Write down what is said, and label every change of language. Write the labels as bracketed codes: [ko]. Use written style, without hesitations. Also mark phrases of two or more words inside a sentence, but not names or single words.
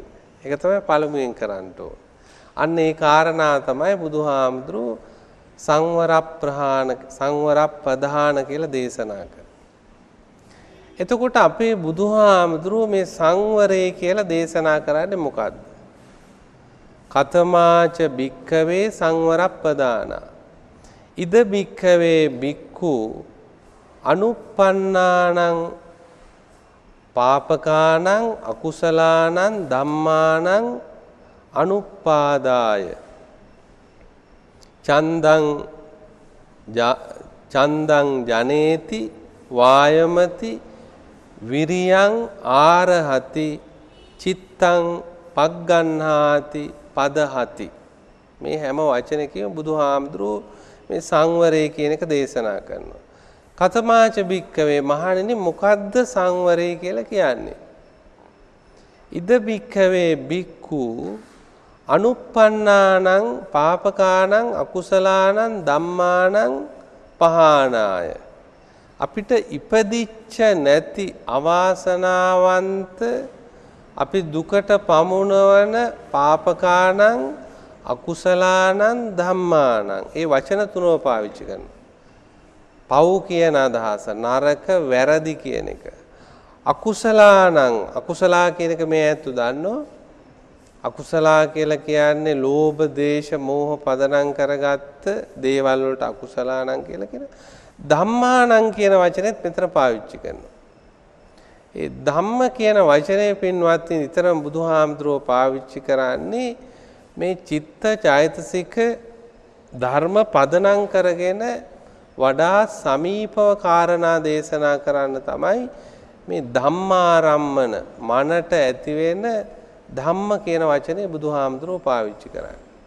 [si] ඒක තමයි පළමුවෙන් කරන්න ඕන. අන්න ඒ කාරණා තමයි බුදුහාමුදුරුවෝ සංවරප්පදාන කියලා දේශනා කළේ. එතකොට අපේ බුදුහාමුදුරුවෝ මේ සංවරය කියලා දේශනා කරන්නේ මොකද්ද? [pi] කතමාච භික්ඛවේ සංවරප්පදාන. ඉද භික්ඛවේ භික්ඛු අනුප්පන්නානං පාපකානං අකුසලානං ධම්මානං අනුපාදාය චන්දං ජනේති වායමති විරියං ආරහති චිත්තං පග්ගන්හාති පදහති. [si] මේ හැම වචනයකම බුදුහාමුදුරුවෝ මේ සංවරය කියන එක දේශනා කරනවා. [pi] කතමාච භික්ඛවේ [si] මහණෙනි මොකද්ද සංවරය කියලා කියන්නේ? [pi] ඉද භික්ඛවේ භික්ඛු අනුප්පන්නානං පාපකානං අකුසලානං ධම්මානං පහානාය. [si] අපිට ඉපදිච්ච නැති අවාසනාවන්ත අපි දුකට පමුණවන [pi] පාපකානං අකුසලානං ධම්මානං [si] ඒ වචන තුනව පාවිච්චි කරනවා. පව් කියන අදහස නරක වැරදි කියන එක. අකුසලානං අකුසලා කියන එක මේ ඇත්තු දන්නෝ. අකුසලා කියලා කියන්නේ ලෝභ දේශ මෝහ පදනම් කරගත්ත දේවල් වලට අකුසලානං කියලා කියනවා. ධම්මානං කියන වචනේත් මෙතන පාවිච්චි කරනවා. ඒ ධම්ම කියන වචනේ පින්වත්නි නිතරම බුදුහාමුදුරුවෝ පාවිච්චි කරන්නේ මේ චිත්ත චෛතසික ධර්ම පදනම් කරගෙන වඩා සමීපව කාරණා දේශනා කරන්න තමයි මේ ධම්මාරම්මන මනට ඇති වෙන ධම්ම කියන වචනේ බුදුහාමුදුරුවෝ පාවිච්චි කරන්නේ.